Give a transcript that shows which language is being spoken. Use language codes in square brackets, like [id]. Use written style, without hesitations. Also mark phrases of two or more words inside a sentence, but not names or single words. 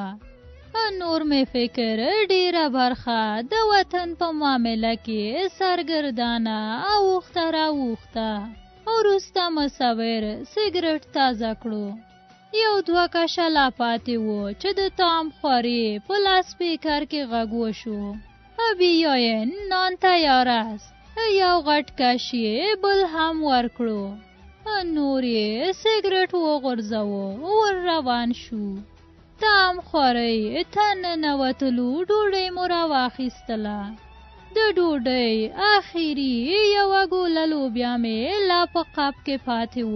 [ps] نور مې فکر ډېره برخه د وطن په معامله کې سرګردانه اوښته راوښته. وروسته مصور سګرټ تازه کړو. یو دوه کشه لا پاتې و چې د تام خورې په لاسپیکر کې غږ وشو. [fa] بیاین نان تیار است. [ps] یو غټ کش یې بل هم ورکړو. نور یې سګرټ وغورځوو. ور روان شو. تام خورۍ ته ننوتلو. ډوډۍ مو راواخیستله. د ډوډۍ آخري یوه ګوله لوبیا مې لا په قاب کې پاتې و.